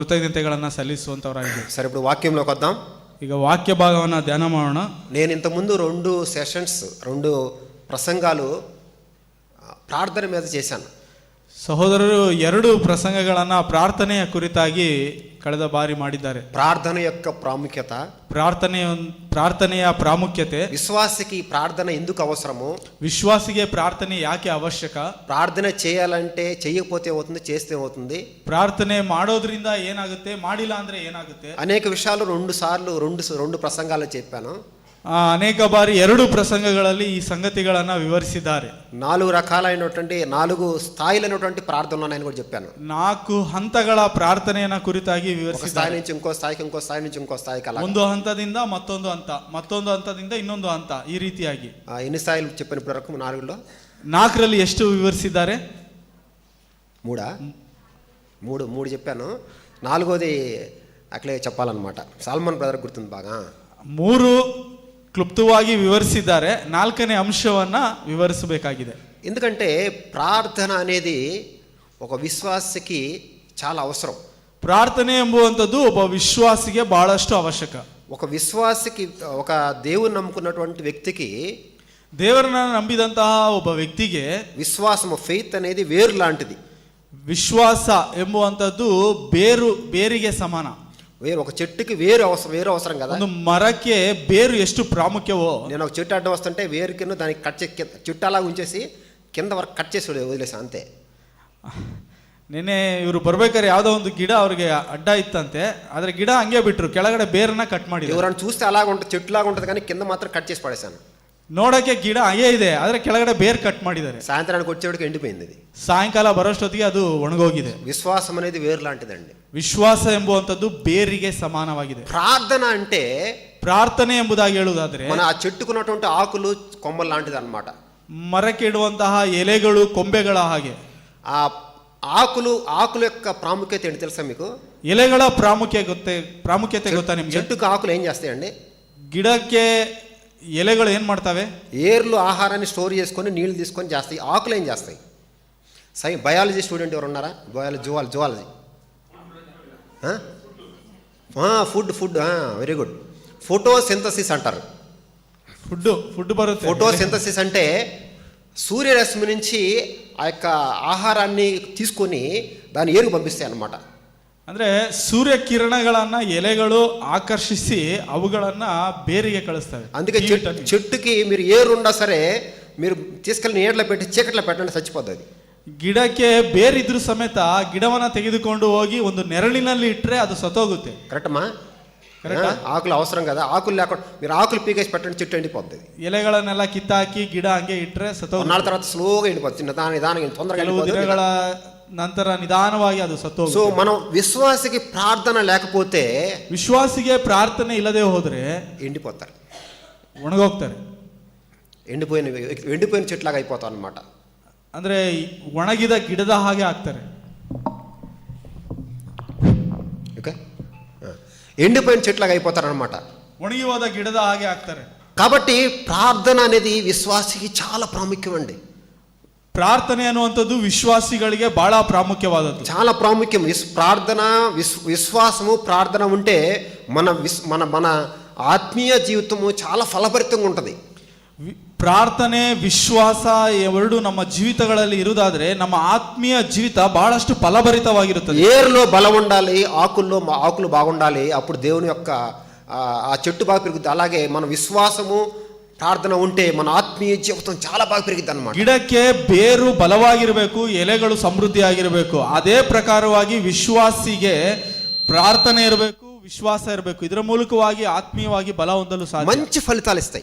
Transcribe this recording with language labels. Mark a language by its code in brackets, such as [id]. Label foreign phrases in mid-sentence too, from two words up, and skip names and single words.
[kn] ಕೃತಜ್ಞತೆಗಳನ್ನು ಸಲ್ಲಿಸುವಂಥವರಾಗಿದೆ. [te] సరే ఇప్పుడు వాక్యంలోకి వద్దాం. [kn] ಈಗ ವಾಕ್ಯ ಭಾಗವನ್ನು ಧ್ಯಾನ ಮಾಡೋಣ. [te] నేను ఇంతకుముందు 2 ప్రసంగాలు ప్రార్థన మీద చేశాను. [kn] ಸಹೋದರರು 2 ಪ್ರಸಂಗಗಳನ್ನು ಪ್ರಾರ್ಥನೆಯ ಕುರಿತಾಗಿ ಕಳೆದ ಬಾರಿ ಮಾಡಿದ್ದಾರೆ. [te] ప్రార్థన యొక్క ప్రాముఖ్యత, [kn] ಪ್ರಾರ್ಥನೆಯ ಪ್ರಾಮುಖ್ಯತೆ, [te] విశ్వాసికి ప్రార్థన ఎందుకు అవసరము, [kn] ವಿಶ್ವಾಸಿಗೆ ಪ್ರಾರ್ಥನೆ ಯಾಕೆ ಅವಶ್ಯಕ, [te] ప్రార్థన చేయాలంటే చేయకపోతే అవుతుంది, చేస్తే అవుతుంది, [kn] ಪ್ರಾರ್ಥನೆ ಮಾಡೋದ್ರಿಂದ ಏನಾಗುತ್ತೆ, ಮಾಡಿಲ್ಲ ಅಂದ್ರೆ ಏನಾಗುತ್ತೆ, [te] అనేక విషయాలు 2 ప్రసంగాలు చెప్పాను. [kn] ಅನೇಕ ಬಾರಿ 2 ಪ್ರಸಂಗಗಳಲ್ಲಿ ಈ ಸಂಗತಿಗಳನ್ನು ವಿವರಿಸಿದ್ದಾರೆ. [te] 4 రకాలైనటువంటి 4 స్థాయిలైనటువంటి ప్రార్థనలు నేను కూడా చెప్పాను. [kn] 4 ಹಂತಗಳ ಪ್ರಾರ್ಥನೆಯನ್ನ ಕುರಿತಾಗಿ ವಿವರಿಸಿದ್ದಾರೆ. [te] స్థాయి నుంచి ఇంకో స్థాయికి, ఇంకో స్థాయి నుంచి ಇಂಕೋ స్థాయికి, [kn] ಅಲ್ಲ ಒಂದು ಹಂತದಿಂದ ಮತ್ತೊಂದು ಹಂತ, ಮತ್ತೊಂದು ಹಂತದಿಂದ ಇನ್ನೊಂದು ಹಂತ, ಈ ರೀತಿಯಾಗಿ [te] ఎన్ని స్థాయిలు చెప్పాను ఇప్పటి వరకు? [kn] 4ರಲ್ಲಿ ಎಷ್ಟು ವಿವರಿಸಿದ್ದಾರೆ? [te] 3 చెప్పాను. 4వది అట్లే చెప్పాలన్నమాట. సాల్మన్ బ్రదర్ గుర్తుంది బాగా. 3 [kn] ಕ್ಲುಪ್ತವಾಗಿ ವಿವರಿಸಿದ್ದಾರೆ. 4ನೇ ಅಂಶವನ್ನ ವಿವರಿಸಬೇಕಾಗಿದೆ. [te] ఎందుకంటే ప్రార్థన అనేది ఒక విశ్వాసికి చాలా అవసరం. [kn] ಪ್ರಾರ್ಥನೆ ಎಂಬುವಂಥದ್ದು ಒಬ್ಬ ವಿಶ್ವಾಸಿಗೆ ಬಹಳಷ್ಟು ಅವಶ್ಯಕ. [te] ఒక విశ్వాసికి, ఒక దేవుని నమ్ముకున్నటువంటి వ్యక్తికి, [kn] ದೇವರನ್ನ ನಂಬಿದಂತಹ ಒಬ್ಬ ವ್ಯಕ್ತಿಗೆ [te] విశ్వాసము, ఫెయిత్ అనేది వేరు లాంటిది. [kn] ವಿಶ್ವಾಸ ಎಂಬುವಂಥದ್ದು ಬೇರಿಗೆ ಸಮಾನ. [te] ఒక చెట్టుకి వేరు అవసరం కదా. [kn] ಒಂದು ಮರಕ್ಕೆ ಬೇರು ಎಷ್ಟು ಪ್ರಾಮುಖ್ಯವೋ, [te] నేను ఒక చెట్టు అడ్డం వస్తుంటే వేరు కింద దానికి చెట్టు అలా ఉంచేసి కింద వరకు కట్ చేసి వదిలేసా అంతే. [kn] ನಿನ್ನೆ ಇವರು ಬರ್ಬೇಕಾದ್ರೆ ಯಾವುದೋ ಒಂದು ಗಿಡ ಅವ್ರಿಗೆ ಅಡ್ಡ ಇತ್ತಂತೆ, ಆದ್ರೆ ಗಿಡ ಹಂಗೆ ಬಿಟ್ರು, ಕೆಳಗಡೆ ಬೇರನ್ನ ಕಟ್ ಮಾಡಿ. [te] ఎవరైనా చూస్తే అలాగ ఉంటుంది, చెట్టులాగా ఉంటుంది, కానీ కింద మాత్రం కట్ చేసి పడేశాను. [kn] ನೋಡಕ್ಕೆ ಗಿಡ ಹಂಗೆ ಇದೆ, ಆದ್ರೆ ಕೆಳಗಡೆ ಬೇರ್ ಕಟ್ ಮಾಡಿದ್ದಾರೆ. [te] సాయంత్రానికి వచ్చేటికి ఎండిపోయింది. అది [kn] ಸಾಯಂಕಾಲ ಬರೋಷ್ಟೊತ್ತಿಗೆ ಅದು ಒಣಗೋಗಿದೆ. [te] విశ్వాసం అనేది వేరు లాంటిదండి. [kn] ವಿಶ್ವಾಸ ಎಂಬುವಂಥದ್ದು ಬೇರಿಗೆ ಸಮಾನವಾಗಿದೆ. [te] ప్రార్థన అంటే, [kn] ಪ್ರಾರ್ಥನೆ ಎಂಬುದಾಗಿ ಹೇಳುವುದಾದ್ರೆ, [te] మన ఆ చెట్టుకున్నటువంటి ఆకులు కొమ్మలు లాంటిది అన్నమాట. [kn] ಮರಕ್ಕೆ ಇಡುವಂತಹ ಎಲೆಗಳು ಕೊಂಬೆಗಳ ಹಾಗೆ. [te] ఆ ఆకుల యొక్క ప్రాముఖ్యత ఏంటి తెలుసా మీకు? [kn] ಎಲೆಗಳ ಪ್ರಾಮುಖ್ಯತೆ ಗೊತ್ತಾ ನಿಮ್ಗೆ? [te] చెట్టుకు ఆకులు ఏం చేస్తాయండి? [kn] ಗಿಡಕ್ಕೆ ಎಲೆಗಳು ఏం ಮಾಡ್ತವೆ? [te] ఏర్లు ఆహారాన్ని స్టోర్ చేసుకొని నీళ్లు తీసుకొని చేస్తాయి. ఆకులు ఏం చేస్తాయి? [en] biology student [te] ఎవరు ఉన్నారా? [en] Zoology food very good. [te] ఫోటోసింథసిస్ అంటారు. [kn] ఫుడ్ బರುತ್ತೆ. [te] ఫోటోసింథసిస్ అంటే సూర్యరశ్మి నుంచి ఆ యొక్క ఆహారాన్ని తీసుకొని దాన్ని ఏరుకు పంపిస్తాయి అన్నమాట. [kn] ಅಂದ್ರೆ ಸೂರ್ಯ ಕಿರಣಗಳನ್ನ ಎಲೆಗಳು ಆಕರ್ಷಿಸಿ ಅವುಗಳನ್ನ ಬೇರಿಗೆ ಕಳಿಸ್ತವೆ. [te] అందుకే చెట్టుకి మీరు ఏరుండా సరే మీరు తీసుకెళ్ళి నీడలో పెట్టి చీకట్లో పెట్టండి, చచ్చిపోతుంది. [kn] ಗಿಡಕ್ಕೆ ಬೇರಿದ್ರು ಸಮೇತ ಗಿಡವನ್ನ ತೆಗೆದುಕೊಂಡು ಹೋಗಿ ಒಂದು ನೆರಳಿನಲ್ಲಿ ಇಟ್ಟರೆ ಅದು ಸತ್ತೋಗುತ್ತೆ. [te] కరెక్టమ్మా? ఆకులు అవసరం కదా. ఆకులు లేకుండా మీరు ఆకులు పీకేసి పెట్టండి, చెట్టు ఎండిపోద్ది. [kn] ಎಲೆಗಳನ್ನೆಲ್ಲ ಕಿತ್ತಾಕಿ ಗಿಡ ಹಂಗೆ ಇಟ್ಟರೆ ಸತ್ತೋಗುತ್ತೆ. [te] 4 తర్వాత స్లోగా ఎండిపోతుంది, నిదానంగా, తొందరగా [kn] ದಿನಗಳ ನಂತರ ನಿಧಾನವಾಗಿ ಅದು ಸತ್ತೋಗುತ್ತೆ. [te] సో మనం విశ్వాసికి ప్రార్థన లేకపోతే, [kn] ವಿಶ್ವಾಸಿಗೆ ಪ್ರಾರ್ಥನೆ ಇಲ್ಲದೆ ಹೋದ್ರೆ [te] ఎండిపోతారు, [kn] ಒಣಗೋಗ್ತಾರೆ. [te] ఎండిపోయిన చెట్లాగా అయిపోతాం అన్నమాట. [kn] ಅಂದ್ರೆ ಒಣಗಿದ ಗಿಡದ ಹಾಗೆ ಆಗ್ತಾರೆ. [te] ఓకే, ఎండిపోయిన చెట్లాగా అయిపోతారు అన్నమాట. [kn] ಒಣಗಿ ಹೋದ ಗಿಡದ ಹಾಗೆ ಆಗ್ತಾರೆ. [te] కాబట్టి ప్రార్థన అనేది విశ్వాసికి చాలా ప్రాముఖ్యం అండి. [kn] ಪ್ರಾರ್ಥನೆ ಅನ್ನುವಂಥದ್ದು ವಿಶ್ವಾಸಿಗಳಿಗೆ ಬಹಳ ಪ್ರಾಮುಖ್ಯವಾದದ್ದು, [te] చాలా ప్రాముఖ్యం. ప్రార్థన, విశ్వాసము, ప్రార్థన ఉంటే మన ఆత్మీయ జీవితము చాలా ఫలభరితంగా ఉంటుంది. [kn] ಪ್ರಾರ್ಥನೆ, ವಿಶ್ವಾಸ ಎರಡು ನಮ್ಮ ಜೀವಿತಗಳಲ್ಲಿ ಇರುವುದಾದ್ರೆ ನಮ್ಮ ಆತ್ಮೀಯ ಜೀವಿತ ಬಹಳಷ್ಟು ಫಲಭರಿತವಾಗಿರುತ್ತದೆ. [te] ఏరులో బలం ఉండాలి, ఆకులు బాగుండాలి, అప్పుడు దేవుని యొక్క ఆ చెట్టు బాగా పెరుగుతుంది. అలాగే మన విశ్వాసము, ప్రార్థన ఉంటే మన ఆత్మీయ జీవిత చాలా బాగా పెరిగిద్ది అన్నమాట. [kn] ಗಿಡಕ್ಕೆ ಬೇರು ಬಲವಾಗಿರಬೇಕು, ಎಲೆಗಳು ಸಮೃದ್ಧಿಯಾಗಿರಬೇಕು. ಅದೇ ಪ್ರಕಾರವಾಗಿ ವಿಶ್ವಾಸಿಗೆ ಪ್ರಾರ್ಥನೆ ಇರಬೇಕು, ವಿಶ್ವಾಸ ಇರಬೇಕು. ಇದರ ಮೂಲಕವಾಗಿ ಆತ್ಮೀಯವಾಗಿ ಬಲ ಹೊಂದಲು ಸಾಧ್ಯ. [te] మంచి ఫలితాలు ఇస్తాయి,